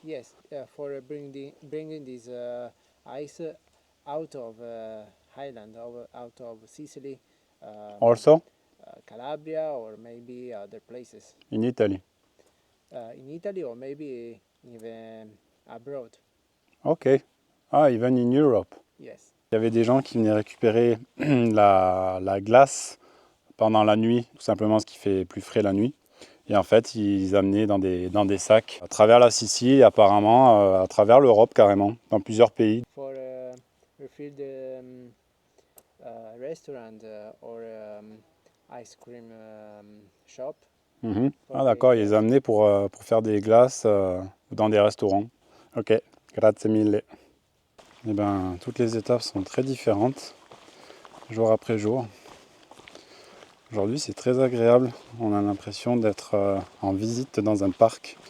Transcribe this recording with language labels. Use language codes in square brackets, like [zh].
[en] yes, for bringing this ice out of Highland, out of Sicily, Also Calabria, or maybe other places in Italy. in Italy, or maybe even abroad. Okay. Ah, even in Europe. Yes. [fr] Il y avait des gens qui venaient récupérer la glace pendant la nuit, tout simplement parce qu'il fait plus frais la nuit. Et en fait, ils amenaient dans des sacs à travers la Sicile et apparemment à travers l'Europe carrément, dans plusieurs pays. [en] For refill the restaurant or ice cream shop. Mhm. [fr] Ah d'accord, ils les amenaient pour faire des glaces dans des restaurants. Ok, [it] grazie mille. [fr] Eh ben, toutes les étapes sont très différentes, jour après jour. Aujourd'hui, c'est très agréable. On a l'impression d'être en visite dans un parc.